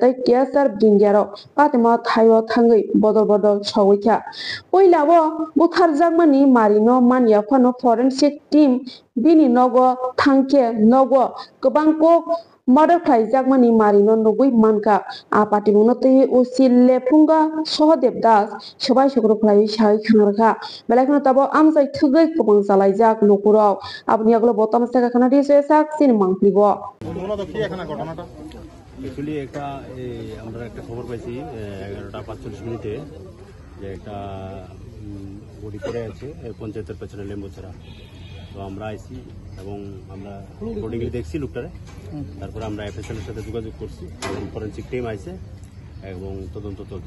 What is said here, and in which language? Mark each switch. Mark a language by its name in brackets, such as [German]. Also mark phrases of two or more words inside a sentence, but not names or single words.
[Kok Borok] tai KSR bringiaro patema thayo thangai bodol bodol sawaikha oilabo butharjakmani marino mania phano [English] forensic team [Kok Borok] bini nogo thangke nogo gobang kok murder khlaijakmani marino nugui manka a party mungno tei Osi Lefunga Sohdev Das sabai sokro khlai sai khangrkha belakno tabo amjai thugai kubang jalaijak nukurok abni aglo botam saka khana dise sak sin mangplibo [Bangla] মূলত কি এখানে ঘটনাটা অ্যাকচুয়ালি আমরা একটা খবর পাইছি 11:45 যে একটা বডি পড়ে আছে পঞ্চায়েতের পেছনে লেম্বুছড়া তো আমরা আইছি এবং আমরা বডিগুলি দেখছি লোকটারে তারপরে আমরা এফএসএল এর সাথে যোগাযোগ করছি এবং [English] forensic team [Bangla] আইছে এবং তদন্ত চলছে